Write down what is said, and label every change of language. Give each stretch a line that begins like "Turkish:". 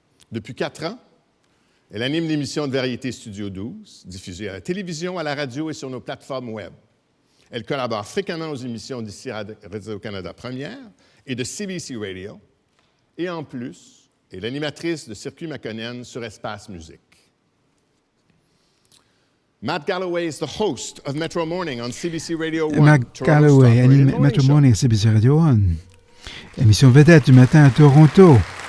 French: Depuis 4 ans, elle anime l'émission de variété Studio 12, diffusée à la télévision, à la radio et sur nos plateformes web. Elle collabore fréquemment aux émissions d'ici Radio-Canada Première et de CBC Radio, et en plus, est l'animatrice de Circuit McConnell sur Espace Musique.
English: Matt Galloway is the host of Metro Morning on CBC Radio 1.
French: Matt Galloway anime Metro Morning à CBC Radio 1. Émission vedette du matin à Toronto.